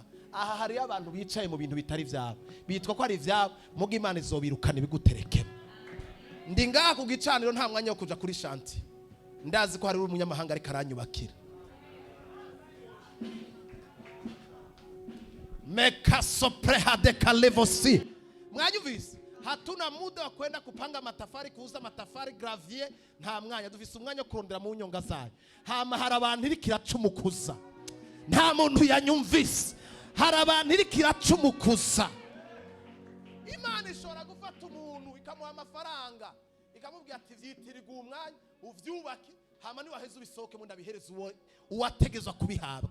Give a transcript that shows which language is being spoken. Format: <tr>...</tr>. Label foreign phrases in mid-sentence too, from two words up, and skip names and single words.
<rn>Aha hari abantu bicaye mu bintu bitari vyabo bitwa ko ari vyabo, muga Imana izobirukana ibiguterekemo. Ndi ngaha ku gicaniro nta mwanya wo kuja kuri shanti, ndazi ko hari umunyamahanga ari karanyubakira. Mekasopreha de kalevosi. Mwanyumvise?</rn> <sw>Hatuna muda wa kwenda kupanga matafari, kuuza matafari, gravier,</sw> <rn>nta mwanya. Dufise umwanya wo kurondera mu nyonga zayo. Hama hari abantu iri kiracumukuza. Nta muntu yanyumvise. Hari abantu iri kiracumukuza. Imana ishobora gufata umuntu ikamuha amafaranga, ikamubwira ati vyitirirwa umwanya uvyubake, hama ni waheze ubisohoke mu ndabihereza uwategezwa kubihabwa.</rn>